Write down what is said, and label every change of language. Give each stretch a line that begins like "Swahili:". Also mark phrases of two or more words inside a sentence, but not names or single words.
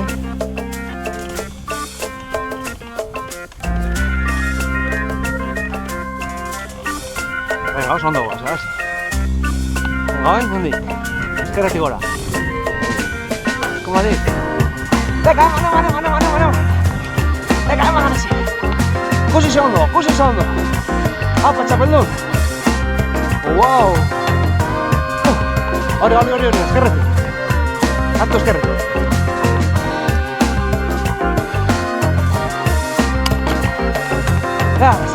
Basque: Venga, oso ondo goaz, Garasi. Venga, nondi? Ezkerretik gora.
Spanish: Como dic? Venga, mano.
Basque: Venga, Garasi. Ikusi ondo. Apa, txapeldun. Wow. Hori, ezkerretik. Hartu ezkerretik. Garasi.